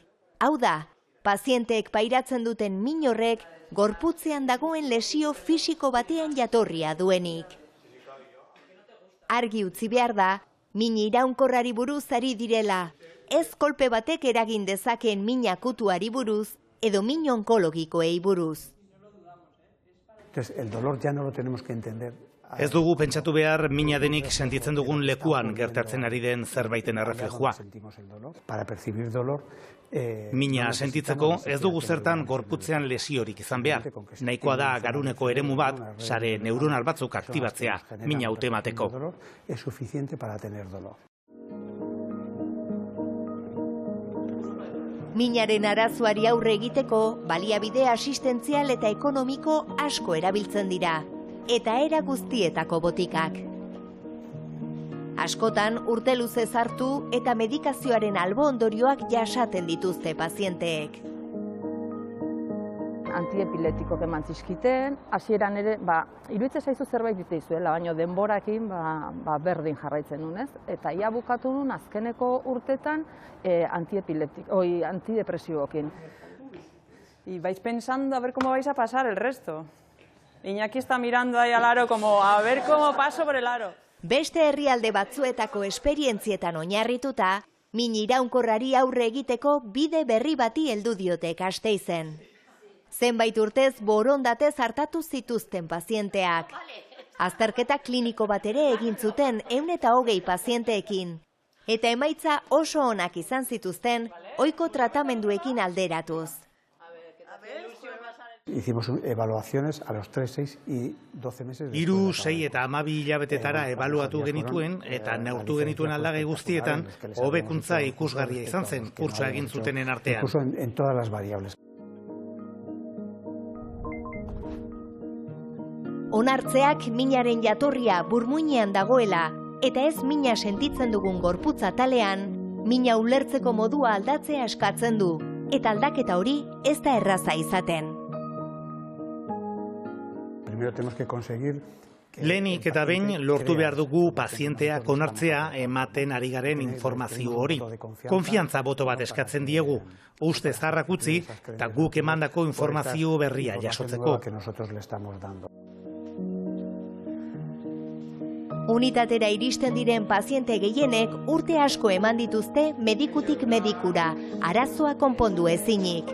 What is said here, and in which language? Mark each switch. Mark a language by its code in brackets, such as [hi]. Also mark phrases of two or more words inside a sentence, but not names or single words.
[eu] Hau da, pazienteek pairatzen duten min horrek gorputzean dagoen lesio fisiko batean jatorria duenik. Argi utzi behar da, min iraunkorrari buruz ari direla, ez kolpe batek eragin dezakeen min akutuari buruz edo min onkologikoei buruz. [es] Entonces, el dolor ya no lo tenemos que entender. [eu] Ez dugu pentsatu behar mina denik sentitzen dugun lekuan gertatzen ari den zerbaiten erreflejua. [es] Para percibir dolor, [eu] mina sentitzeko ez dugu zertan gorputzean lesiorik izan behar. Nahikoa da garuneko eremu bat, sare neuronal batzuk aktibatzea, mina hautemateko. [es] Es suficiente para tener dolor. [eu] Minaren arazoari aurre egiteko, baliabide asistentzial eta ekonomiko asko erabiltzen dira, eta era guztietako botikak. Askotan urte luze hartu eta medikazioaren albo ondorioak jasaten dituzte pazienteek. Antiepiletikoak eman zizkiten, hasieran ere, iruditzen zaizu zerbait diteizuela, baina denborakin berdin jarraitzen nunez, eta ia bukatu nun azkeneko urtetan antidepresiboekin. [es] Y vais pensando a ver cómo vais a pasar el resto. Iñaki está mirando ahí al aro como a ver cómo paso por el aro. [eu] Beste herrialde batzuetako esperientzietan oinarrituta, min iraunkorrari aurre egiteko bide berri bati heldu diote Gasteizen. Zenbait urtez borondatez hartatu zituzten pazienteak. Azterketa kliniko bat ere egin zuten 120 pazienteekin. Eta emaitza oso onak izan zituzten ohiko tratamenduekin alderatuz. [es] Hicimos evaluaciones a los 3, 6 y 12 meses. [eu] 3, 6 eta 12 hilabetetara ebaluatu genituen eta neurtu genituen aldagai guztietan hobekuntza ikusgarria izan zen kurtsoa egin zutenen artean. [es] Incluso en todas las variables. [eu] Onartzeak minaren jatorria burmuinean dagoela eta ez mina sentitzen dugun gorputza talean, mina ulertzeko modua aldatzea eskatzen du, eta aldaketa hori ez da erraza izaten. [es] Primero tenemos que conseguir [eu] Lehenik eta behin lortu behar dugu pazienteak onartzea ematen ari garen informazio hori. Konfiantza boto bat eskatzen diegu, uste zaharrak utzi eta guk emandako informazio berria jasotzeko. Unitatera iristen diren paziente gehienek urte asko eman dituzte medikutik medikura, arazoa konpondu ezinik.